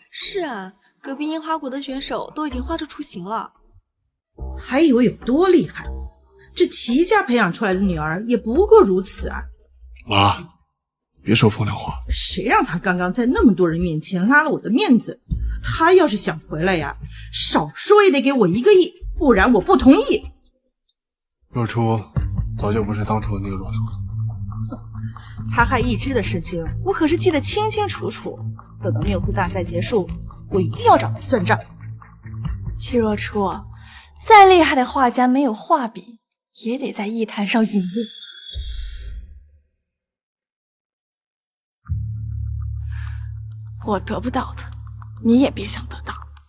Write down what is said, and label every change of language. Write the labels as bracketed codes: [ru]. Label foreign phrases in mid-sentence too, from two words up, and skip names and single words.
[zh] 是啊，隔壁櫻花國的選手都已經畫出雛形了。還以為有多厲害，這齊家培養出來的女兒也不過如此啊！媽，別說風涼話。誰讓他剛剛在那麼多人面前拉了我的面子？他要是想回來呀，少說也得給我1個億，不然我不同意。若初早就不是當初的那個若初了。他害一枝的事情，我可是記得清清楚楚。等到繆斯大賽結束，我一定要找他算賬。戚若初，再厲害的畫家沒有畫筆，也得在藝壇上殞命。我得不到的，你也別想得到。